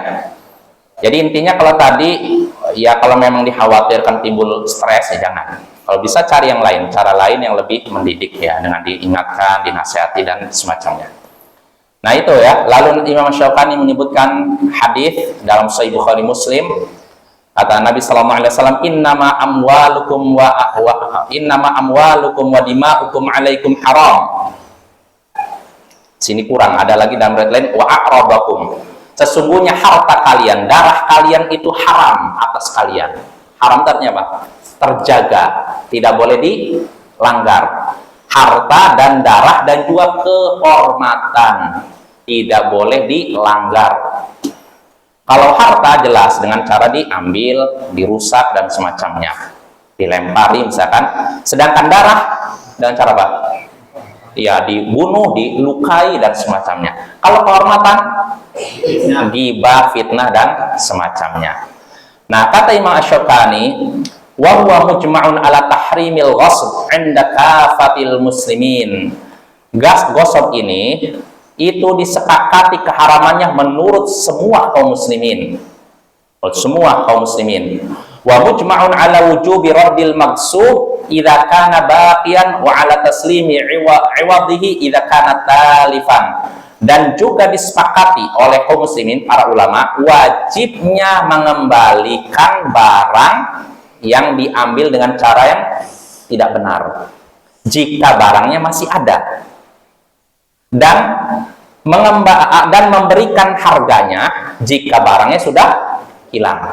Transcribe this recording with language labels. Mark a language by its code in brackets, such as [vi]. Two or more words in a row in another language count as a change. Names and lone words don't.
[id] Jadi intinya kalau tadi, ya kalau memang dikhawatirkan timbul stres, ya jangan. Kalau bisa cari yang lain, cara lain yang lebih mendidik ya, dengan diingatkan, dinasihati dan semacamnya. Nah itu ya. Lalu Imam Syaukani menyebutkan hadis dalam Sahih Bukhari Muslim. Kata Nabi Sallallahu Alaihi Wasallam, [ar] إنما أموالكم ودماءكم عليكم حرام. [id] Sini kurang, ada lagi dalam riwayat lain, [ar] وأعراضكم. [id] Sesungguhnya harta kalian, darah kalian itu haram atas kalian. Haram artinya apa? Terjaga, tidak boleh dilanggar. Harta dan darah dan juga kehormatan tidak boleh dilanggar. Kalau harta jelas dengan cara diambil, dirusak dan semacamnya, dilempari misalkan. Sedangkan darah dengan cara apa? Ya dibunuh, dilukai dan semacamnya. Kalau kehormatan, ghibah, fitnah dan semacamnya. [ar] Nah kata Imam Asy-Syaukani, وهو مجمع على تحريم الغصب عند كافة المسلمين. [id] Ghasb ini itu disepakati keharamannya menurut semua kaum muslimin. Semua kaum muslimin. [ar] ومجمع على وجوب رد المغصوب إذا كان باقيا وعلى تسليم عوضه إذا كان تالفا. [id] Dan juga disepakati oleh kaum muslimin, para ulama, wajibnya mengembalikan barang yang diambil dengan cara yang tidak benar jika barangnya masih ada, dan memberikan harganya jika barangnya sudah hilang.